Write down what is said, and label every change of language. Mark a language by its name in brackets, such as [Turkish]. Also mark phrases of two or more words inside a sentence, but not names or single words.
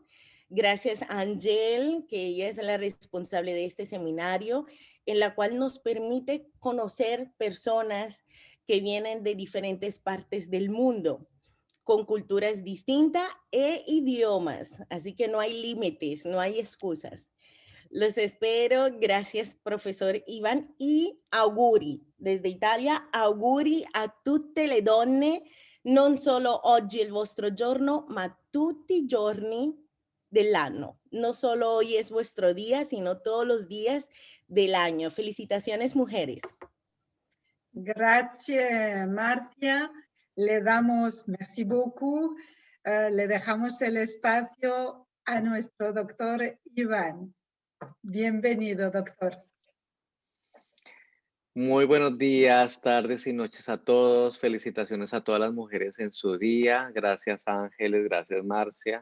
[Spanish] Gracias a Angel, que ella es la responsable de este seminario, en la cual nos permite conocer personas que vienen de diferentes partes del mundo, con culturas distintas e idiomas. Así que no hay límites, no hay excusas. Los espero. Gracias, profesor Iván. [Italian] Y auguri, [Spanish] desde Italia, [Italian] auguri a tutte le donne, non solo oggi è il vostro giorno, ma tutti i giorni dell'anno. [Spanish] No solo hoy es vuestro día, sino todos los días del año. Felicitaciones, mujeres. Gracias, Marcia. Le damos, [French] merci beaucoup, [Spanish] le dejamos el espacio a nuestro doctor Iván. Bienvenido, doctor. Muy buenos días, tardes y noches a todos. Felicitaciones a todas las mujeres en su día. Gracias, Ángeles. Gracias, Marcia.